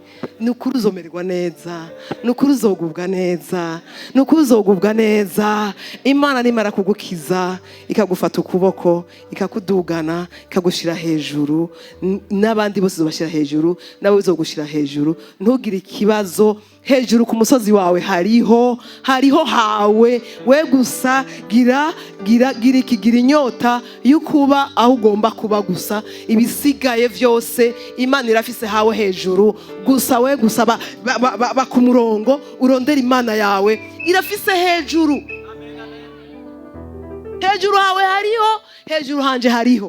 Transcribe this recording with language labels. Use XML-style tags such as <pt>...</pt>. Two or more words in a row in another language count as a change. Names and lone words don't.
<rn>Nukuri uzomererwa neza, nukuri uzogubwa neza, nukuri uzogubwa neza. Imana nimara kugukiza ikagufata ukuboko, ikakudugana, ikagushira hejuru, n'abandi bose uzobashira hejuru, nawe uzogushira hejuru. Ntugire ikibazo. Hejuru ku musozi wawe hariho hawe. We gusa gira inyota y'ukuba aho ugomba kuba gusa. Ibisigaye vyose Imana irafise hawe hejuru. Gusa we gusa ku murongo urondera Imana yawe irafise hejuru. Hejuru hawe hariho, hejuru hanje hariho.</rn>